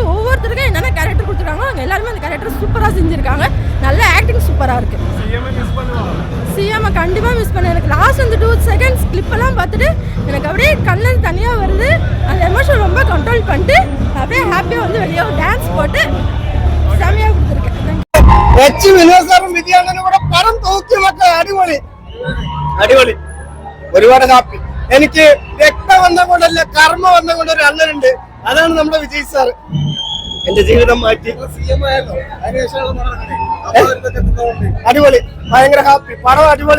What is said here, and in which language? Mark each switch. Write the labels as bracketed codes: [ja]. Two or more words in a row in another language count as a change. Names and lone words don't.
[ta] ஒவ்வொருத்தருக்கும் என்னென்ன கேரக்டர் கொடுத்துருக்காங்களோ அவங்க எல்லாருமே அந்த கேரக்டர் சூப்பராக செஞ்சுருக்காங்க. நல்ல ஆக்டிங் சூப்பராக இருக்குது. சிஎம்ஐ கண்டிப்பாக மிஸ் பண்ண. எனக்கு லாஸ்ட் அந்த 2 செகண்ட்ஸ் கிளிப்பெல்லாம் பார்த்துட்டு எனக்கு அப்படியே கண்ணில் தனியாக வருது. அந்த எமோஷன் ரொம்ப கண்ட்ரோல் பண்ணிட்டு அப்படியே ஹாப்பியாக வந்து வெளியே டான்ஸ் போட்டு செமையாக கொடுத்துருக்கேன். [ml] പടം തൂക്കി മക്കൾ അടിപൊളി ഒരുപാട് ഹാപ്പി. എനിക്ക് രക്തം വന്ന കൊണ്ടല്ല കർമ്മ വന്ന കൊണ്ട് ഒരു അണ്ണനുണ്ട്, അതാണ് നമ്മുടെ വിജയ് സാർ. എന്റെ ജീവിതം മാറ്റി. അടിപൊളി, ഭയങ്കര ഹാപ്പി. പടം അടിപൊളി.